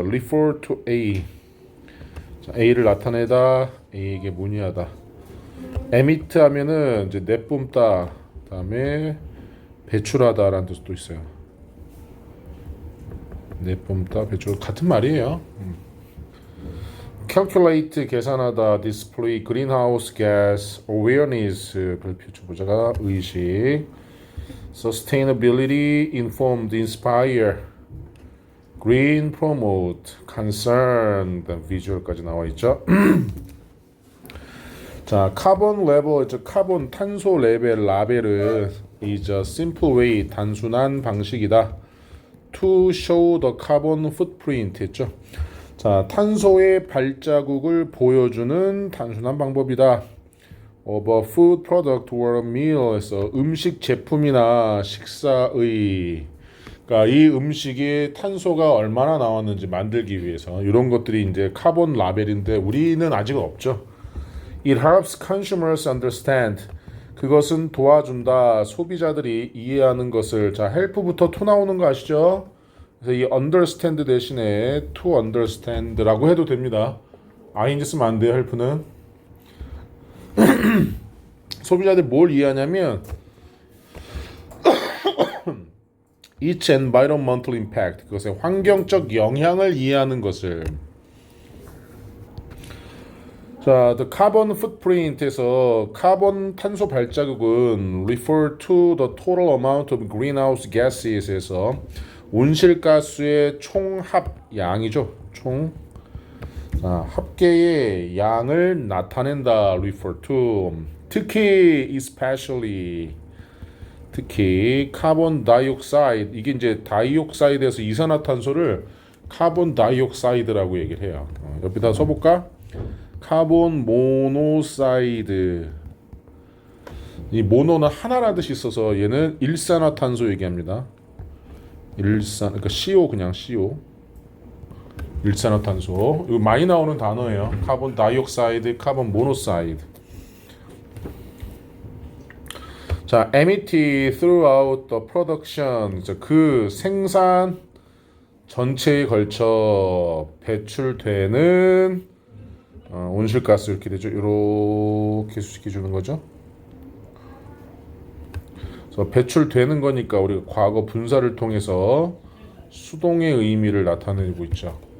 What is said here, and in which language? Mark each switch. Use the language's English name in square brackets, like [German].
[English] refer to A. [Korean] 자, A를 나타내다, A에게 문의하다. emit 하면은 이제 내뿜다, 그다음에 배출하다라는 뜻도 있어요. 내뿜다, 배출 같은 말이에요. [English] calculate [Korean] 계산하다, [English] display greenhouse gas awareness [Korean] 별표 쳐보자가 의식, [English] sustainability informed inspire, green promote, concern, 비주얼까지 나와 있죠. [Korean] 자, 카본 레벨, 카본 탄소 레벨 라벨은 [English] is a simple way [Korean] 단순한 방식이다. [English] to show the carbon footprint [Korean] 했죠. 자, 탄소의 발자국을 보여주는 단순한 방법이다. [English] of a food product or a meal [Korean] 에서 음식 제품이나 식사의 그러니까 이 음식에 탄소가 얼마나 나왔는지 만들기 위해서 이런 것들이 이제 카본 라벨인데 우리는 아직은 없죠. [English] It helps consumers understand. [Korean] 그것은 도와준다. 소비자들이 이해하는 것을. 자, help부터 to 나오는 거 아시죠? 그래서 이 understand 대신에 to understand라고 해도 됩니다. ing 쓰면 안 돼요. help는. 소비자들이 뭘 이해하냐면 [English] its environmental impact, [Korean] 그것의 환경적 영향을 이해하는 것을. 자, [English] the carbon footprint [Korean] 에서 카본 탄소 발자국은 [English] refer to the total amount of greenhouse gases [Korean] 에서 온실가스의 총합 양이죠. 총 합계의 양을 나타낸다. [English] refer to. [Korean] 특히 especially 특히 카본 다이옥사이드 이게 이제 다이옥사이드에서 이산화탄소를 카본 다이옥사이드라고 얘기를 해요. 옆에다 써볼까? 카본 모노사이드. 이 모노는 하나라는 뜻이 있어서 얘는 일산화탄소 얘기합니다. 그러니까 CO 그냥 CO. 일산화탄소. 이거 많이 나오는 단어예요. 카본 다이옥사이드, 카본 모노사이드. 자, [English] emit throughout the production. [Korean] 그 생산 전체에 걸쳐 배출되는 온실가스 이렇게 되죠. 이렇게 수식해 주는 거죠. 그래서 배출되는 거니까 우리가 과거 분사를 통해서 수동의 의미를 나타내고 있죠.